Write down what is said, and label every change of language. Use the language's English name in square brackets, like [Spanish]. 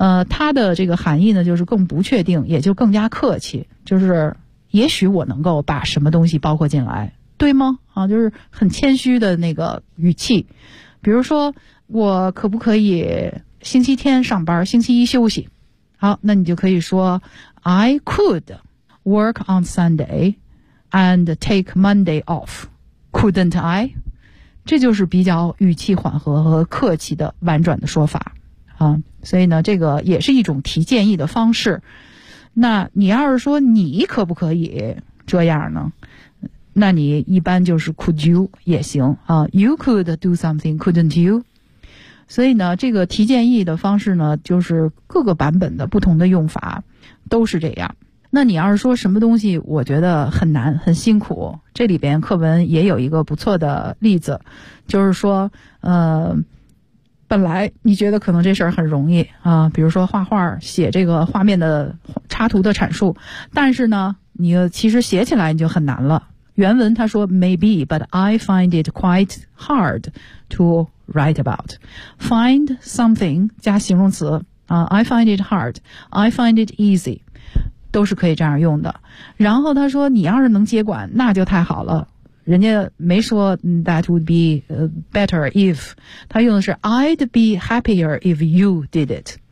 [Chinese] 它的这个含义呢就是更不确定，也就更加客气，就是也许我能够把什么东西包括进来，对吗？啊，就是很谦虚的那个语气。比如说我可不可以星期天上班，星期一休息。好，那你就可以说 [English] I could work on Sunday and take Monday off, couldn't I? [Chinese] 这就是比较语气缓和和客气的婉转的说法啊。所以呢，这个也是一种提建议的方式。那你要是说你可不可以这样呢，那你一般就是 [English] could you [Chinese] 也行啊。 [English] You could do something, couldn't you? [Chinese] 所以呢，这个提建议的方式呢，就是各个版本的不同的用法都是这样。那你要是说什么东西我觉得很难很辛苦，这里边课文也有一个不错的例子，就是说本来你觉得可能这事儿很容易啊，比如说画画写这个画面的插图的阐述，但是呢你其实写起来你就很难了。原文他说 [English] Maybe but I find it quite hard toWrite about. Find something, [Chinese] 加形容词、 [English] I find it hard. I find it easy. [Chinese] 都是可以这样用的。然后他说你要是能接管那就太好了。人家没说 [English] that would be better if. [Chinese] 他用的是 [English] I'd be happier if you did it.